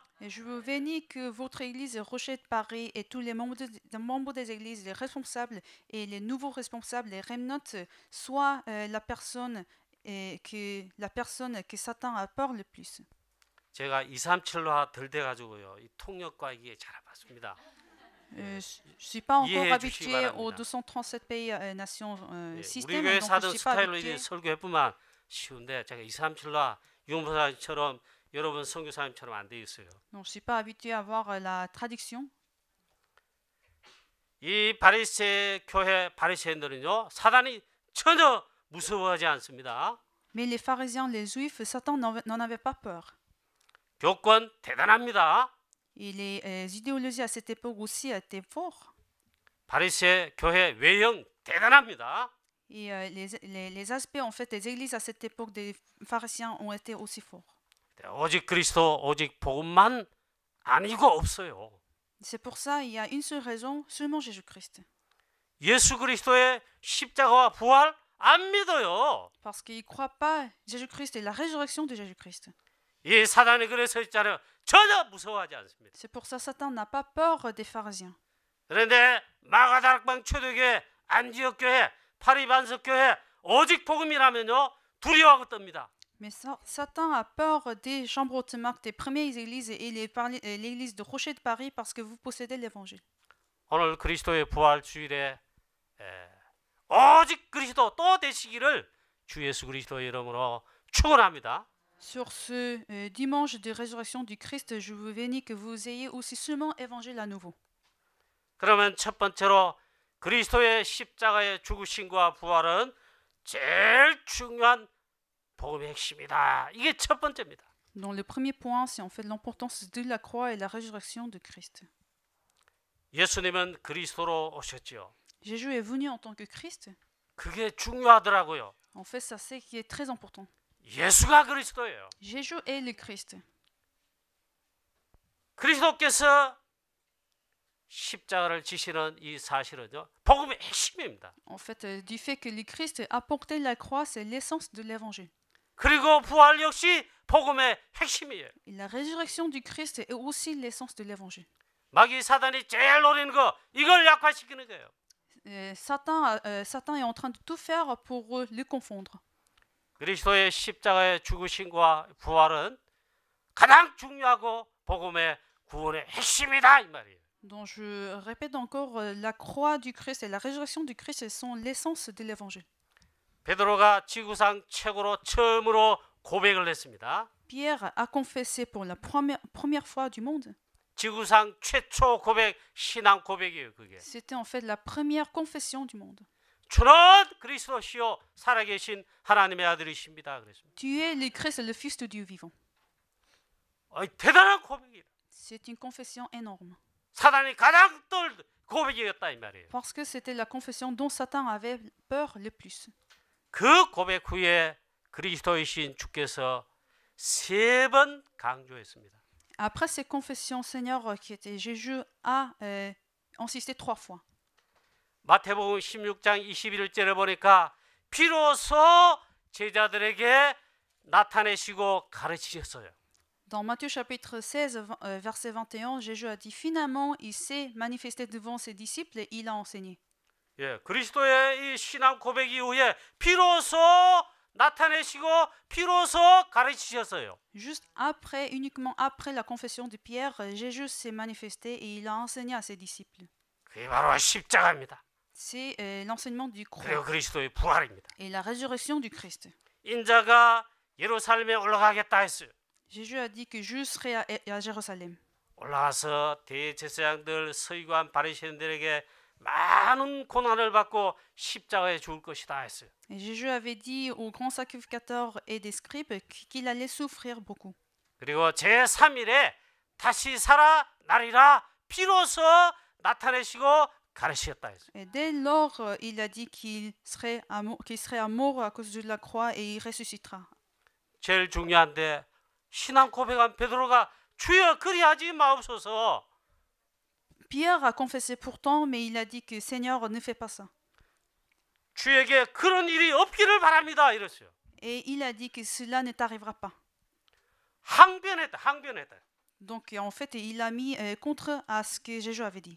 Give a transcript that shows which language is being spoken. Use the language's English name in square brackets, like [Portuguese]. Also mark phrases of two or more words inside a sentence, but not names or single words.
[French] Et je veux bénir que votre église Rocher de Paris et tous les membres des églises, les responsables et les nouveaux responsables, les remnants, soient la personne que Satan a peur le plus. [Korean] 제가 237화 덜 돼가지고요. 이 통역과 이게 잘 안 맞습니다. [French] Je suis pas encore habitué aux 237 pays nations système, [Korean] 우리 교회 [French] donc je [Korean] 사던 [French] suis pas [Korean] 스타일로 [French] habitué. [Korean] 이제 설교해보면 쉬운데 제가 237화 유목사님처럼 여러분 선교사님처럼 안 돼 있어요. [French] Donc je suis pas habitué à voir la traduction. [Korean] 이 바리새 교회 바리새인들은요 사단이 전혀 무서워하지 않습니다. [French] Mais les pharisiens, les juifs, Satan n'en avait pas peur. [Korean] 교권 대단합니다. [French] Et les idéologies à cette époque aussi étaient fortes. [Korean] 바리새 교회 외형 대단합니다. [French] Et les aspects en fait des églises à cette époque des pharisiens ont été aussi forts. [Korean] 오직 그리스도 오직 복음만 아니고 없어요. [French] C'est pour ça il y a une seule raison, seulement Jésus-Christ. [Korean] 예수 그리스도의 십자가와 부활 안 믿어요. [French] Parce qu'ils ne croient pas Jésus-Christ et la résurrection de Jésus-Christ. [Korean] 이 사단이 그래서 있잖아요. 전혀 무서워하지 않습니다. [French] C'est pour ça que Satan n'a pas peur des pharisiens. [Korean] 그런데 마가다락방 초대교회, 안디옥 교회, 파리반석 교회 오직 복음이라면요 두려워하고 떱니다. [French] Mais Satan a peur des chambres hautes marques, des premières églises et l'église de Rocher de Paris parce que vous possédez l'évangile. [Korean] 오늘 그리스도의 부활 주일에 오직 그리스도 또 되시기를 주 예수 그리스도의 이름으로 축원합니다. [French] Sur ce dimanche de résurrection du Christ, je vous bénis que vous ayez aussi seulement évangile à nouveau. [Korean] 그러면 첫 번째로 그리스도의 십자가의 죽으심과 부활은 제일 중요한 복음의 핵심이다. 이게 첫 번째입니다. [French] Donc le premier point, c'est en fait l'importance de la croix et la résurrection de Christ. [Korean] 예수님은 그리스도로 오셨지요. [French] Jésus est venu en tant que Christ. [Korean] 그게 중요하더라고요. [French] En fait, ça c'est qui est très important. [Korean] 예수가 그리스도예요. [French] Jésus est le Christ. [Korean] 그리스도께서 십자가를 지시는 이 사실은요. 복음의 핵심입니다. [French] En fait, du fait que le Christ a porté la croix, c'est l'essence de l'évangile. [Korean] 그리고 부활 역시 복음의 핵심이에요. [French] Et la résurrection du Christ est aussi l'essence de l'évangile. [Korean] 마귀 사단이 제일 노리는 거 이걸 약화시키는 거예요. [French] Satan est en train de tout faire pour le confondre. [Korean] 그리스도의 십자가의 죽으심과 부활은 가장 중요하고 복음의 구원의 핵심이다 이 말이에요. [French] Donc je répète encore, la croix du Christ et la résurrection du Christ sont l'essence de l'évangile. [Korean] 베드로가 지구상 최고로 처음으로 고백을 했습니다. [French] Pierre a confessé pour la première fois du monde. [Korean] 지구상 최초 고백, 신앙 고백이에요, 그게. [French] C'était en fait la première confession du monde. [Korean] 주는 그리스도시요 살아계신 하나님의 아들이십니다. 그랬습니다. [French] Tu es le Christ, le Fils de Dieu vivant. [Korean] 대단한 고백이에요. [French] C'est une confession énorme. [Korean] 사단이 가장 떨 고백이었다 이 말이에요. [French] Parce que c'était la confession dont Satan avait peur le plus. [Korean] 그 고백 후에 그리스도이신 주께서 3번 강조했습니다. [French] Après ces confessions, Seigneur, qui était Jésus, a insisté 3 fois. [Korean] 마태복음 16장 21절에 보니까 비로소 제자들에게 나타내시고 가르치셨어요. [French] Dans Matthieu chapitre 16, verset 21, Jésus a dit finalement, il s'est manifesté devant ses disciples et il a enseigné. [Korean] 예, 그리스도의 이 신앙 고백 이후에 비로소 나타내시고 비로소 가르치셨어요. [French] Juste après, uniquement après la confession de Pierre, Jésus s'est manifesté et il a enseigné à ses disciples. [Korean] 그게 바로 십자가입니다. [French] C'est l'enseignement du [Korean] 그리고 [French] croix [Korean] 그리스도의 부활입니다. [French] et la résurrection du Christ. [Korean] 인자가 예루살렘에 올라가겠다 했어요. [French] Jésus a dit que je serai à Jérusalem. [Korean] 올라가서 대제사장들, 서기관, 바리새인들에게 많은 고난을 받고 십자가에 죽을 것이다 했어요. [French] Et Jésus avait dit aux grands sacrificateurs et des scribes qu'il allait souffrir beaucoup. [Korean] 그리고 제3일에 다시 살아나리라 비로소 나타내시고 가르치셨다 했어요. [French] Et dès lors, il a dit qu'il serait à mort à cause de la croix et il ressuscitera. [Korean] 제일 중요한데 신앙 고백한 베드로가 주여 그리하지 마옵소서. [French] Pierre a confessé pourtant, mais il a dit que Seigneur, ne fais pas ça. [Korean] 주에게 그런 일이 없기를 바랍니다. 이랬어요. [French] Et il a dit que cela ne t'arrivera pas. [Korean] 항변했다. [French] Donc en fait, il a mis contre à ce que Jésus avait dit.